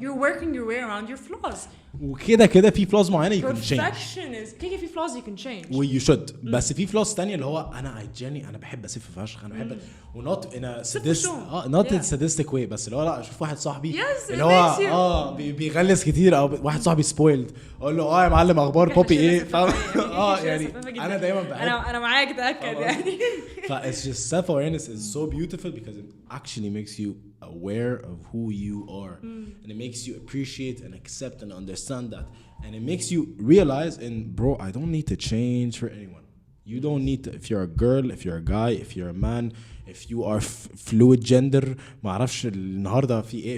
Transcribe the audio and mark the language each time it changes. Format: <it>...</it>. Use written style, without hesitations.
<en>you're working your way around your flaws.</en> <ar>وكده كده في flaws معينة</ar> <en>you can change. perfection is</en> <ar>كده في</ar> <en>flaws you can change. و you should.</en> <ar>بس في flaws تانية اللي هو أنا أنا بحب أسف فشخ. أنا بحب</ar> <en>و not in a not in a sadistic way.</en> <ar>بس اللي هو لا أشوف واحد صاحبي اللي هو بيغلس كتير أو واحد صاحبي spoiled أقول له يا معلم أخبار بوبي إيه فاهم. يعني أنا دايما بحب أنا معاك تأكد يعني.</ar> <en>It's just self-awareness is so beautiful because it actually makes you aware of who you are, and it makes you appreciate and accept and understand that, and it makes you realize, and bro, I don't need to change for anyone. You don't need to, if you're a girl, if you're a guy, if you're a man, if you are fluid gender,</en> <ar>ما أعرفش النهاردة في إيه.</ar>